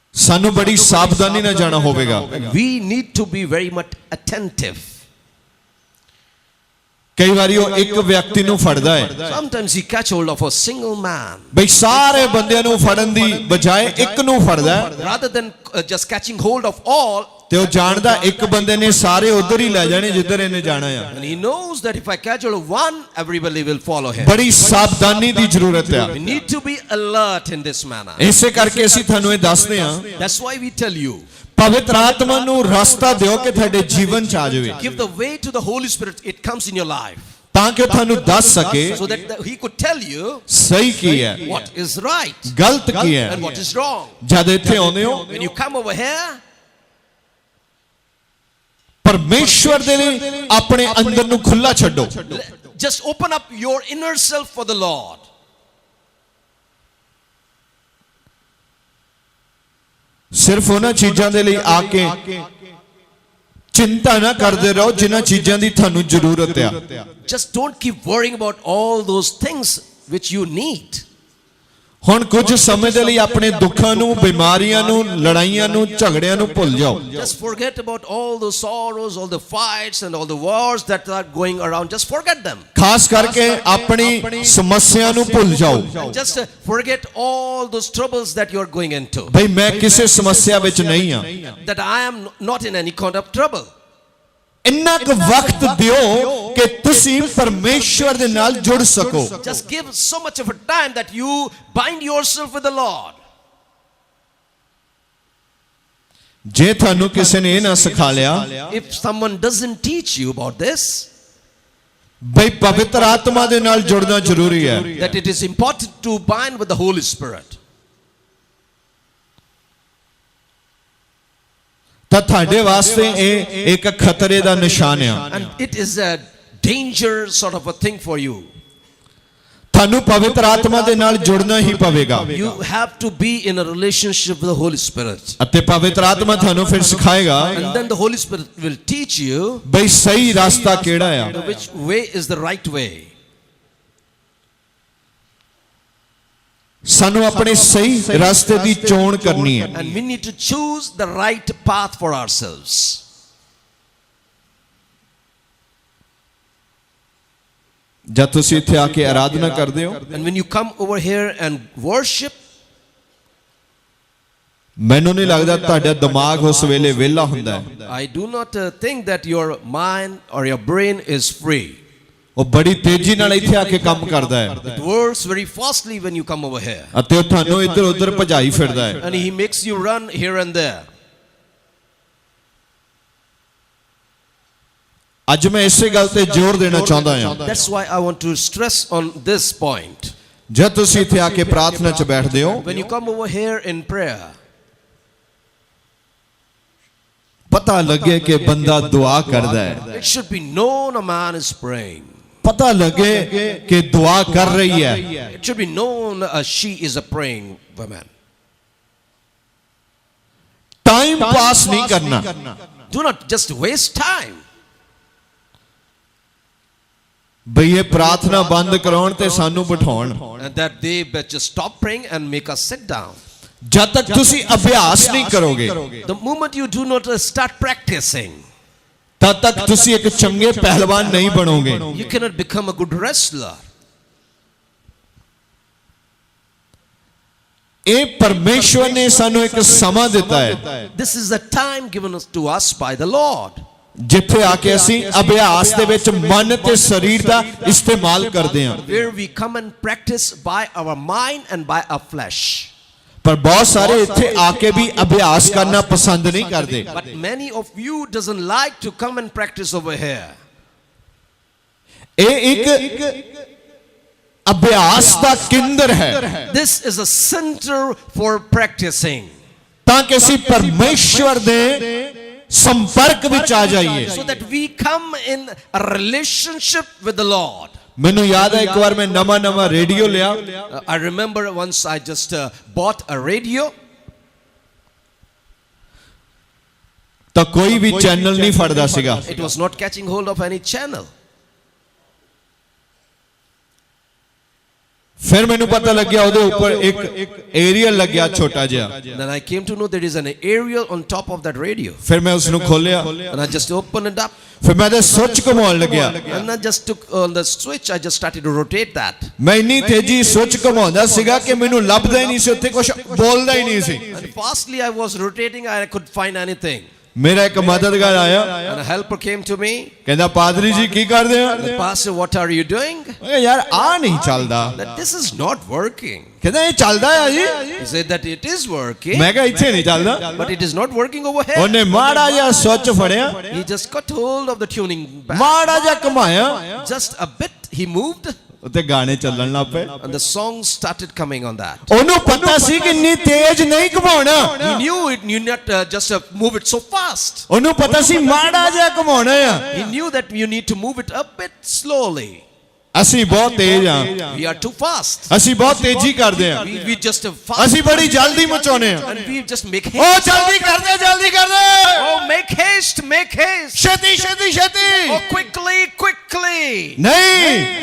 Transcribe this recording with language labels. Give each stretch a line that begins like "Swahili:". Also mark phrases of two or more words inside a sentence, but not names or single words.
Punjabi: ਸਾਨੂੰ ਬੜੀ ਸਾਵਧਾਨੀ ਨਾਲ ਜਾਣਾ ਹੋਵੇਗਾ।
English: We need to be very much attentive.
Punjabi: ਕਈ ਵਾਰੀ ਉਹ ਇੱਕ ਵਿਅਕਤੀ ਨੂੰ ਫੜਦਾ ਹੈ,
English: Sometimes he catch hold of a single man.
Punjabi: ਬਈ ਸਾਰੇ ਬੰਦਿਆਂ ਨੂੰ ਫੜਨ ਦੀ ਬਜਾਏ ਇੱਕ ਨੂੰ ਫੜਦਾ ਹੈ,
English: Rather than just catching hold of all,
Punjabi: ਤੇ ਉਹ ਜਾਣਦਾ ਇੱਕ ਬੰਦੇ ਨੇ ਸਾਰੇ ਉਧਰ ਹੀ ਲੈ ਜਾਣੇ ਜਿੱਧਰ ਇਹਨੇ ਜਾਣਾ ਆ।
English: and he knows that if I catch hold of one, everybody will follow him.
Punjabi: ਬੜੀ ਸਾਵਧਾਨੀ ਦੀ ਜ਼ਰੂਰਤ ਆ।
English: We need to be alert in this manner.
Punjabi: ਇਸੇ ਕਰਕੇ ਅਸੀਂ ਤੁਹਾਨੂੰ ਇਹ ਦੱਸਦੇ ਹਾਂ,
English: That's why we tell you,
Punjabi: ਪਵਿੱਤਰ ਆਤਮਾ ਨੂੰ ਰਸਤਾ ਦਿਓ ਕਿ ਤੁਹਾਡੇ ਜੀਵਨ ਚ ਆ ਜਾਵੇ,
English: give the way to the Holy Spirit, it comes in your life,
Punjabi: ਤਾਂ ਕਿ ਉਹ ਤੁਹਾਨੂੰ ਦੱਸ ਸਕੇ
English: so that he could tell you
Punjabi: ਸਹੀ ਕੀ ਹੈ,
English: what is right
Punjabi: ਗਲਤ ਕੀ ਹੈ।
English: and what is wrong.
Punjabi: ਜਦ ਇੱਥੇ ਆਉਂਦੇ ਹੋ,
English: When you come over here,
Punjabi: ਪਰਮੇਸ਼ਵਰ ਦੇ ਲਈ ਆਪਣੇ ਅੰਦਰ ਨੂੰ ਖੁੱਲਾ ਛੱਡੋ।
English: just open up your inner self for the Lord.
Punjabi: ਸਿਰਫ ਉਹਨਾਂ ਚੀਜ਼ਾਂ ਦੇ ਲਈ ਆ ਕੇ ਚਿੰਤਾ ਨਾ ਕਰਦੇ ਰਹੋ ਜਿਨ੍ਹਾਂ ਚੀਜ਼ਾਂ ਦੀ ਤੁਹਾਨੂੰ ਜ਼ਰੂਰਤ ਆ।
English: Just don't keep worrying about all those things which you need.
Punjabi: ਹੁਣ ਕੁਝ ਸਮੇਂ ਦੇ ਲਈ ਆਪਣੇ ਦੁੱਖਾਂ ਨੂੰ, ਬਿਮਾਰੀਆਂ ਨੂੰ, ਲੜਾਈਆਂ ਨੂੰ, ਝਗੜਿਆਂ ਨੂੰ ਭੁੱਲ ਜਾਓ।
English: Just forget about all the sorrows, all the fights and all the wars that are going around. Just forget them.
Punjabi: ਖਾਸ ਕਰਕੇ ਆਪਣੀ ਸਮੱਸਿਆ ਨੂੰ ਭੁੱਲ ਜਾਓ।
English: Just forget all those troubles that you are going into.
Punjabi: ਭਈ ਮੈਂ ਕਿਸੇ ਸਮੱਸਿਆ ਵਿੱਚ ਨਹੀਂ ਆ।
English: That I am not in any kind of trouble.
Punjabi: ਇੰਨਾ ਕੁ ਵਕਤ ਦਿਓ ਕਿ ਤੁਸੀਂ ਪਰਮੇਸ਼ਵਰ ਦੇ ਨਾਲ ਜੁੜ ਸਕੋ।
English: Just give so much of a time that you bind yourself with the Lord.
Punjabi: ਜੇ ਤੁਹਾਨੂੰ ਕਿਸੇ ਨੇ ਇਹ ਨਾ ਸਿਖਾ ਲਿਆ,
English: If someone doesn't teach you about this,
Punjabi: ਭਈ ਪਵਿੱਤਰ ਆਤਮਾ ਦੇ ਨਾਲ ਜੁੜਨਾ ਜ਼ਰੂਰੀ ਹੈ,
English: that it is important to bind with the Holy Spirit,
Punjabi: ਤਾਂ ਤੁਹਾਡੇ ਵਾਸਤੇ ਇਹ ਇੱਕ ਖਤਰੇ ਦਾ ਨਿਸ਼ਾਨ ਆ।
English: and it is a danger sort of a thing for you.
Punjabi: ਤੁਹਾਨੂੰ ਪਵਿੱਤਰ ਆਤਮਾ ਦੇ ਨਾਲ ਜੁੜਨਾ ਹੀ ਪਵੇਗਾ।
English: You have to be in a relationship with the Holy Spirit.
Punjabi: ਅਤੇ ਪਵਿੱਤਰ ਆਤਮਾ ਤੁਹਾਨੂੰ ਫਿਰ ਸਿਖਾਏਗਾ
English: And then the Holy Spirit will teach you
Punjabi: ਬਈ ਸਹੀ ਰਸਤਾ ਕਿਹੜਾ ਆ।
English: which way is the right way.
Punjabi: ਸਾਨੂੰ ਆਪਣੇ ਸਹੀ ਰਸਤੇ ਦੀ ਚੋਣ ਕਰਨੀ ਹੈ।
English: And we need to choose the right path for ourselves.
Punjabi: ਜਦ ਤੁਸੀਂ ਇੱਥੇ ਆ ਕੇ ਆਰਾਧਨਾ ਕਰਦੇ ਹੋ,
English: And when you come over here and worship,
Punjabi: ਮੈਨੂੰ ਨਹੀਂ ਲੱਗਦਾ ਤੁਹਾਡਾ ਦਿਮਾਗ ਉਸ ਵੇਲੇ ਵਿਹਲਾ ਹੁੰਦਾ ਹੈ।
English: I do not think that your mind or your brain is free.
Punjabi: ਉਹ ਬੜੀ ਤੇਜ਼ੀ ਨਾਲ ਇੱਥੇ ਆ ਕੇ ਕੰਮ ਕਰਦਾ ਹੈ
English: It works very fastly when you come over here.
Punjabi: ਅਤੇ ਉਹ ਤੁਹਾਨੂੰ ਇੱਧਰ ਉੱਧਰ ਭਜਾਈ ਫਿਰਦਾ ਹੈ।
English: And he makes you run here and there.
Punjabi: ਅੱਜ ਮੈਂ ਇਸੇ ਗੱਲ ਤੇ ਜ਼ੋਰ ਦੇਣਾ ਚਾਹੁੰਦਾ ਹਾਂ।
English: That's why I want to stress on this point.
Punjabi: ਜਦ ਤੁਸੀਂ ਇੱਥੇ ਆ ਕੇ ਪ੍ਰਾਰਥਨਾ 'ਚ ਬੈਠਦੇ ਹੋ,
English: When you come over here in prayer,
Punjabi: ਪਤਾ ਲੱਗੇ ਕਿ ਬੰਦਾ ਦੁਆ ਕਰਦਾ ਹੈ,
English: it should be known a man is praying.
Punjabi: ਪਤਾ ਲੱਗੇ ਕਿ ਦੁਆ ਕਰ ਰਹੀ ਹੈ।
English: It should be known she is a praying woman. time pass
Punjabi: ਨਹੀਂ ਕਰਨਾ।
English: Do not just waste time.
Punjabi: ਬਈ ਇਹ ਪ੍ਰਾਰਥਨਾ ਬੰਦ ਕਰਾਉਣ ਤੇ ਸਾਨੂੰ ਬਿਠਾਉਣ।
English: And that they just stop praying and make us sit down.
Punjabi: ਜਦ ਤੱਕ ਤੁਸੀਂ ਅਭਿਆਸ ਨਹੀਂ ਕਰੋਗੇ,
English: The moment you do not start practicing,
Punjabi: ਤਦ ਤੱਕ ਤੁਸੀਂ ਇੱਕ ਚੰਗੇ ਪਹਿਲਵਾਨ ਨਹੀਂ ਬਣੋਗੇ।
English: you cannot become a good wrestler.
Punjabi: ਇਹ ਪਰਮੇਸ਼ਵਰ ਨੇ ਸਾਨੂੰ ਇੱਕ ਸਮਾਂ ਦਿੱਤਾ ਹੈ
English: This is the time given to us by the Lord,
Punjabi: ਜਿੱਥੇ ਆ ਕੇ ਅਸੀਂ ਅਭਿਆਸ ਦੇ ਵਿੱਚ ਮਨ ਤੇ ਸਰੀਰ ਦਾ ਇਸਤੇਮਾਲ ਕਰਦੇ ਹਾਂ।
English: where we come and practice by our mind and by our flesh.
Punjabi: ਪਰ ਬਹੁਤ ਸਾਰੇ ਇੱਥੇ ਆ ਕੇ ਵੀ ਅਭਿਆਸ ਕਰਨਾ ਪਸੰਦ ਨਹੀਂ ਕਰਦੇ।
English: But many of you doesn't like to come and practice over here.
Punjabi: ਇਹ ਇੱਕ ਅਭਿਆਸ ਦਾ ਕੇਂਦਰ ਹੈ
English: This is a center for practicing,
Punjabi: ਤਾਂ ਕਿ ਅਸੀਂ ਪਰਮੇਸ਼ਵਰ ਦੇ ਸੰਪਰਕ ਵਿੱਚ ਆ ਜਾਈਏ।
English: so that we come in a relationship with the Lord.
Punjabi: ਮੈਨੂੰ ਯਾਦ ਹੈ ਇੱਕ ਵਾਰ ਮੈਂ ਨਵਾਂ ਰੇਡੀਓ ਲਿਆ।
English: I remember once I just bought a radio.
Punjabi: ਤਾਂ ਕੋਈ ਵੀ ਚੈਨਲ ਨਹੀਂ ਫੜਦਾ ਸੀਗਾ।
English: It was not catching hold of any channel.
Punjabi: ਫਿਰ ਮੈਨੂੰ ਪਤਾ ਲੱਗਿਆ ਉਹਦੇ ਉੱਪਰ ਇੱਕ ਏਰੀਅਲ ਲੱਗਿਆ ਛੋਟਾ ਜਿਹਾ।
English: Then I came to know there is an aerial on top of that radio.
Punjabi: ਫਿਰ ਮੈਂ ਉਸ ਨੂੰ ਖੋਲਿਆ,
English: And I just opened it up.
Punjabi: ਫਿਰ ਮੈਂ ਤੇ ਸੁੱਚ ਘੁਮਾਉਣ ਲੱਗਿਆ।
English: And I just took on the switch, I just started to rotate that.
Punjabi: ਮੈਂ ਇੰਨੀ ਤੇਜ਼ੀ ਸੁੱਚ ਘੁਮਾਉਂਦਾ ਸੀਗਾ ਕਿ ਮੈਨੂੰ ਲੱਭਦਾ ਹੀ ਨਹੀਂ ਸੀ, ਉੱਥੇ ਕੁਝ ਬੋਲਦਾ ਹੀ ਨਹੀਂ ਸੀ।
English: And fastly I was rotating, I could find anything.
Punjabi: ਮੇਰਾ ਇੱਕ ਮਦਦਗਾਰ ਆਇਆ,
English: And a helper came to me.
Punjabi: ਕਹਿੰਦਾ ਪਾਦਰੀ ਜੀ ਕੀ ਕਰਦੇ ਆ?
English: The pastor, what are you doing?
Punjabi: ਮੈਂ ਕਿਹਾ ਯਾਰ ਆ ਨਹੀਂ ਚੱਲਦਾ।
English: That this is not working.
Punjabi: ਕਹਿੰਦਾ ਇਹ ਚੱਲਦਾ ਆ ਜੀ।
English: He said that it is working,
Punjabi: ਮੈਂ ਕਿਹਾ ਇੱਥੇ ਨਹੀਂ ਚੱਲਦਾ।
English: but it is not working over here.
Punjabi: ਉਹਨੇ ਮਾੜਾ ਜਿਹਾ ਸੁੱਚ ਫੜਿਆ,
English: He just got hold of the tuning back.
Punjabi: ਮਾੜਾ ਜਿਹਾ ਘੁਮਾਇਆ,
English: Just a bit he moved,
Punjabi: ਉੱਤੇ ਗਾਣੇ ਚੱਲਣ ਲੱਗ ਪਏ।
English: and the songs started coming on that.
Punjabi: ਉਹਨੂੰ ਪਤਾ ਸੀ ਕਿ ਇੰਨੀ ਤੇਜ਼ ਨਹੀਂ ਘੁਮਾਉਣਾ।
English: He knew it, you not just move it so fast.
Punjabi: ਉਹਨੂੰ ਪਤਾ ਸੀ ਮਾੜਾ ਜਿਹਾ ਘੁਮਾਉਣਾ ਆ।
English: He knew that you need to move it a bit slowly.
Punjabi: ਅਸੀਂ ਬਹੁਤ ਤੇਜ਼ ਆ,
English: We are too fast.
Punjabi: ਅਸੀਂ ਬਹੁਤ ਤੇਜ਼ੀ ਕਰਦੇ ਆ,
English: We just fast.
Punjabi: ਅਸੀਂ ਬੜੀ ਜਲਦੀ ਮਚਾਉਨੇ ਆ।
English: And we just make ਉਹ haste.
Punjabi: ਜਲਦੀ ਕਰਦੇ, ਜਲਦੀ ਕਰਦੇ,
English: Oh, make haste, make haste.
Punjabi: ਛੇਤੀ ਛੇਤੀ ਛੇਤੀ।
English: Oh, quickly, quickly.
Punjabi: ਨਹੀਂ,